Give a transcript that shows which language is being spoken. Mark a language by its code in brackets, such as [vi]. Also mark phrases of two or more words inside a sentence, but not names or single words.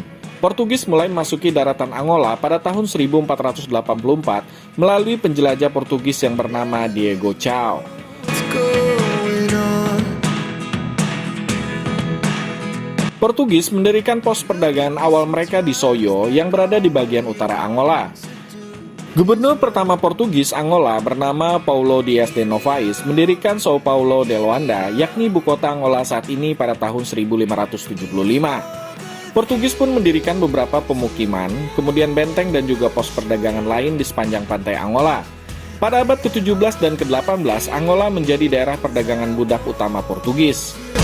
[id] Portugis mulai memasuki daratan Angola pada tahun 1484 melalui penjelajah Portugis yang bernama Diego Cao. Portugis mendirikan pos perdagangan awal mereka di Soyo yang berada di bagian utara Angola. Gubernur pertama Portugis Angola bernama Paulo Dias de Novaes mendirikan São Paulo de Luanda, yakni ibu kota Angola saat ini pada tahun 1575. Portugis pun mendirikan beberapa pemukiman, kemudian benteng dan juga pos perdagangan lain di sepanjang pantai Angola. Pada abad ke-17 dan ke-18, Angola menjadi daerah perdagangan budak utama Portugis.